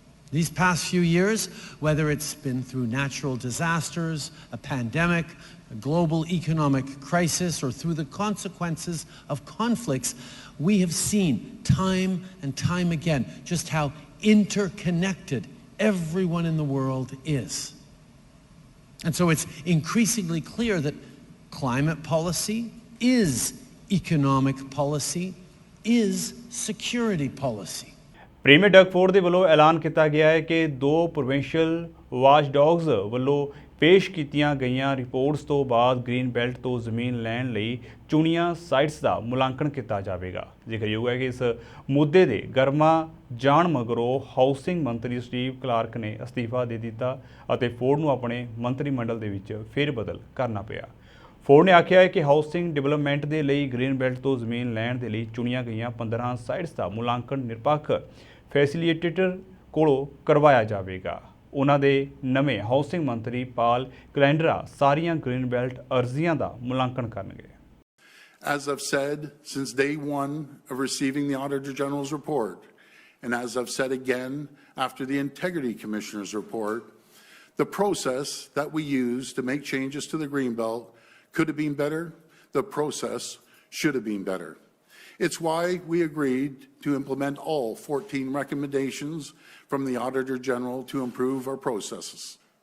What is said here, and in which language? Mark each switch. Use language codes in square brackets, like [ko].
[en] These past few years, whether it's been through natural disasters, a pandemic, a global economic crisis, or through the consequences of conflicts, we have seen time and time again just how interconnected everyone in the world is. And so it's increasingly clear that climate policy is economic policy, is security policy. [pa] Premier Doug Ford ਦੇ ਵੱਲੋਂ ਐਲਾਨ ਕੀਤਾ ਗਿਆ ਹੈ ਕਿ 2 provincial ਵਾਚਡੌਗਸ ਵੱਲੋਂ ਪੇਸ਼ ਕੀਤੀਆਂ ਗਈਆਂ ਰਿਪੋਰਟਸ ਤੋਂ ਬਾਅਦ ਗ੍ਰੀਨ ਬੈਲਟ ਤੋਂ ਜ਼ਮੀਨ ਲੈਣ ਲਈ ਚੁਣੀਆਂ ਸਾਈਟਸ ਦਾ ਮੁਲਾਂਕਣ ਕੀਤਾ ਜਾਵੇਗਾ। ਜ਼ਿਕਰਯੋਗ ਹੈ ਕਿ ਇਸ ਮੁੱਦੇ ਦੇ ਗਰਮਾ ਜਾਣ ਮਗਰੋਂ ਹਾਊਸਿੰਗ ਮੰਤਰੀ ਸਟੀਵ ਕਲਾਰਕ ਨੇ ਅਸਤੀਫਾ ਦੇ ਦਿੱਤਾ ਅਤੇ ਫੋਰਡ ਨੂੰ ਆਪਣੇ ਮੰਤਰੀ ਮੰਡਲ ਦੇ ਵਿੱਚ ਫੇਰਬਦਲ ਕਰਨਾ ਪਿਆ। ਫੋਰਡ ਨੇ ਆਖਿਆ ਹੈ ਕਿ ਹਾਊਸਿੰਗ ਡਿਵੈਲਪਮੈਂਟ ਦੇ ਲਈ ਗ੍ਰੀਨ ਬੈਲਟ ਤੋਂ ਜ਼ਮੀਨ ਲੈਣ ਦੇ ਲਈ ਚੁਣੀਆਂ ਗਈਆਂ 15 ਸਾਈਟਸ ਦਾ ਮੁਲਾਂਕਣ ਨਿਰਪੱਖ ਫੈਸਿਲੀਟੇਟਰ ਕੋਲੋਂ ਕਰਵਾਇਆ ਜਾਵੇਗਾ। ਉਹਨਾਂ ਦੇ ਨਵੇਂ ਹਾਊਸਿੰਗ ਮੰਤਰੀ ਪਾਲ ਕਲੈਂਡਰਾ ਸਾਰੀਆਂ ਗ੍ਰੀਨ ਬੈਲਟ ਅਰਜ਼ੀਆਂ ਦਾ ਮੁਲਾਂਕਣ ਕਰਨਗੇ। [en] As I've said since day one of receiving the Auditor General's report, and as I've said again after the Integrity Commissioner's report, the process that we used to make changes to the Greenbelt could have been better. The process should have been better. It's why we agreed to implement all 14 recommendations from the Auditor General to improve our processes.